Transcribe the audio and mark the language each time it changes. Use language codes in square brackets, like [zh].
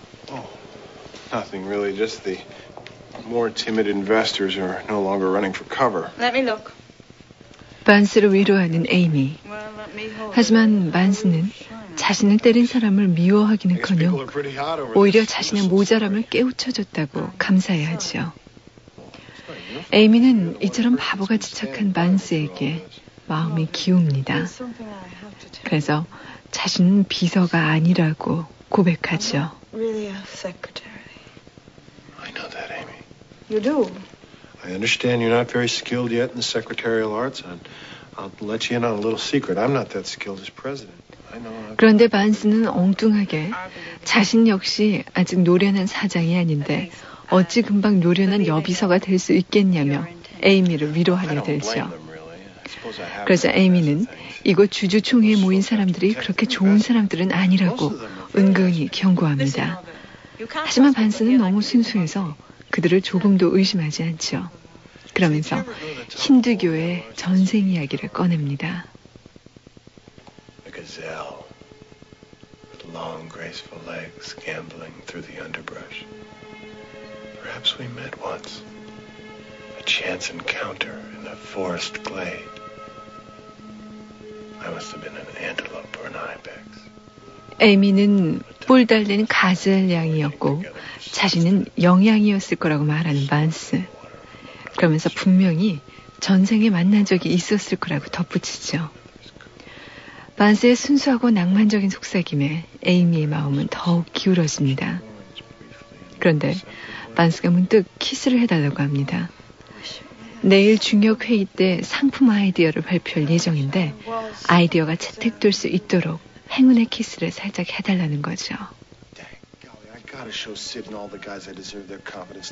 [en] Oh, nothing really, just the more timid investors are no longer running for cover. Let me look. [ko] 반스를 위로하는 에이미. 하지만 반스는 자신을 때린 사람을 미워하기는커녕 오히려 자신의 모자람을 깨우쳐줬다고 감사해 하지요. 에이미는 이처럼 바보같이 착한 반스에게 마음이 기웁니다. 그래서 자신은 비서가 아니라고 고백하지요. [en] You do. I understand you're not very skilled yet in the secretarial arts, and I'll let you in on a little secret. I'm not that skilled as president. I know. [ko] 그런데 반스는 엉뚱하게 자신 역시 아직 노련한 사장이 아닌데 어찌 금방 노련한 여비서가 될 수 있겠냐며 에이미를 위로하게 되죠. 그래서 에이미는 이곳 주주총회에 모인 사람들이 그렇게 좋은 사람들은 아니라고 은근히 경고합니다. 하지만 반스는 너무 순수해서 그들을 조금도 의심하지 않죠. 그러면서 힌두교의 전생 이야기를 꺼냅니다. [en] A gazelle with long graceful legs gambling through the underbrush. Perhaps we met once. A chance encounter in a forest glade. I must have been an antelope or an ibex. [ko] 에이미는 뿔 달린 가젤 양이었고 자신은 영양이었을 거라고 말하는 반스. 그러면서 분명히 전생에 만난 적이 있었을 거라고 덧붙이죠. 반스의 순수하고 낭만적인 속삭임에 에이미의 마음은 더욱 기울어집니다. 그런데 반스가 문득 키스를 해달라고 합니다. 내일 중역 회의 때 상품 아이디어를 발표할 예정인데 아이디어가 채택될 수 있도록 행운의 키스를 살짝 해달라는 거죠. [en] I gotta show Sid and all the guys I deserve their confidence.